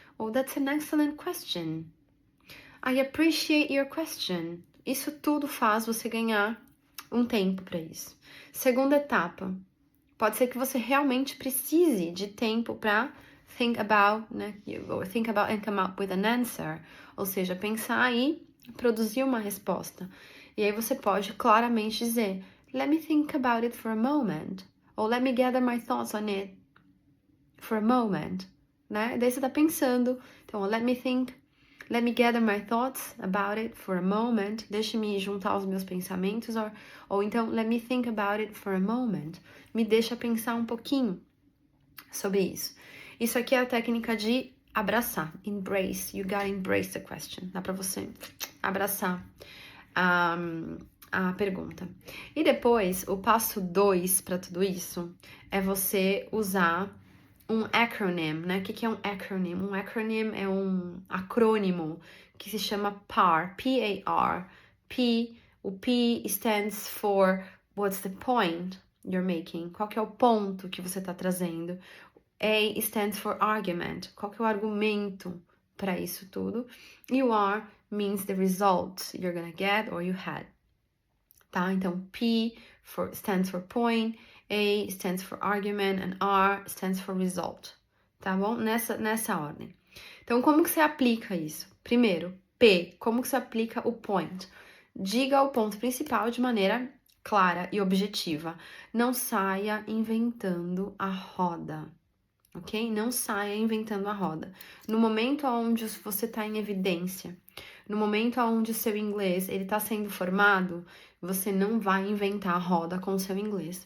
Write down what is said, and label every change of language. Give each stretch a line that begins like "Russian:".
English: Ou that's an excellent question. I appreciate your question.
Portuguese: Isso tudo faz você ganhar um tempo para isso. Segunda etapa. Pode ser que você realmente precise de tempo para
English: think about,
Portuguese: né?
English: Think about and come up with an answer.
Portuguese: Ou seja, pensar e produzir uma resposta. E aí você pode claramente dizer,
English: let me think about it for a moment. Ou let me gather my thoughts on it for a moment.
Portuguese: Né? Daí você tá pensando. Então,
English: let me gather my thoughts about it for a moment.
Portuguese: Deixa-me juntar os meus pensamentos. Ou então,
English: let me think about it for a moment.
Portuguese: Me deixa pensar um pouquinho sobre isso. Isso aqui é a técnica de abraçar.
English: Embrace. You gotta embrace the question.
Portuguese: Dá pra você abraçar a pergunta. E depois, o passo 2 para tudo isso é você usar um acronym, né? O que é um acronym? Um acronym é um acrônimo que se chama PAR, P-A-R.
English: O P stands for what's the point you're making?
Portuguese: Qual que é o ponto que você está trazendo?
English: A stands for argument.
Portuguese: Qual que é o argumento para isso tudo?
English: E o R means the result you're gonna get or you had.
Portuguese: Tá? Então,
English: stands for point, A stands for argument, and R stands for result.
Portuguese: Tá bom? Nessa ordem. Então, como que você aplica isso? Primeiro, P, como que você aplica o point? Diga o ponto principal de maneira clara e objetiva. Não saia inventando a roda. Ok? Não saia inventando a roda. No momento onde você está em evidência, no momento onde o seu inglês ele está sendo formado, você não vai inventar a roda com o seu inglês.